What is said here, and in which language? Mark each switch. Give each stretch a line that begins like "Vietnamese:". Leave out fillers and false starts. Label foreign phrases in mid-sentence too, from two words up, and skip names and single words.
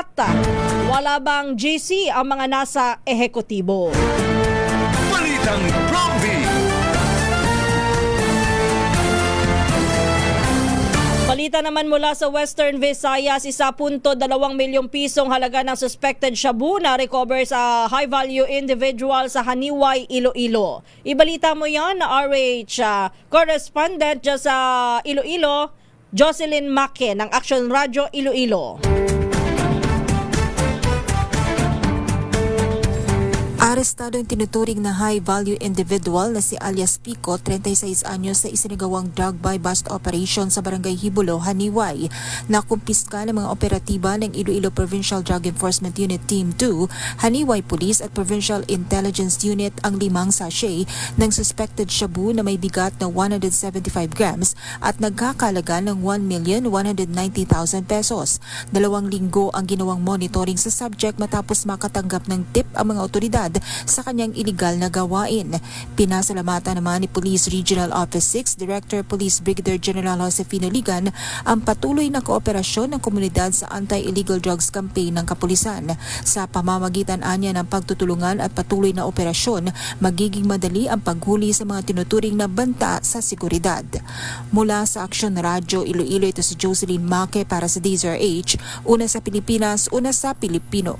Filipino: Wala bang GC ang mga nasa ehekutibo? Balitang Prompty. Balita naman mula sa Western Visayas, 1.2 milyong pisong halaga ng suspected shabu na recover sa
English: high-value individual
Filipino: sa Haniway, Iloilo. Ibalita mo yan na RH correspondent dyan sa Iloilo, Jocelyn Make ng Action Radio Iloilo. Arestado ang tinuturing na
English: high-value individual
Filipino: na si alias Pico, 36 anyos, sa isinagawang
English: drug buy bust operation
Filipino: sa Barangay Hibulo, Haniway. Nakumpiska ng mga operatiba ng Iloilo Provincial Drug Enforcement Unit Team 2, Haniway Police at Provincial Intelligence Unit ang 5 sachet ng suspected shabu na may bigat na 175 grams at nagkakalaga ng 1,190,000 pesos. 2 linggo ang ginawang monitoring sa subject matapos makatanggap ng tip ang mga otoridad sa kanyang iligal na gawain. Pinasalamatan naman ni Police Regional Office 6 Director Police Brigadier General Josefino Ligan ang patuloy na kooperasyon ng komunidad sa
English: anti-illegal drugs campaign
Filipino: ng kapulisan. Sa pamamagitan anya ng pagtutulungan at patuloy na operasyon, magiging madali ang paghuli sa mga tinuturing na banta sa seguridad. Mula sa Aksyon Radyo Iloilo, ito si Jocelyn Maque para sa DZRH, una sa Pilipinas, una sa Pilipino.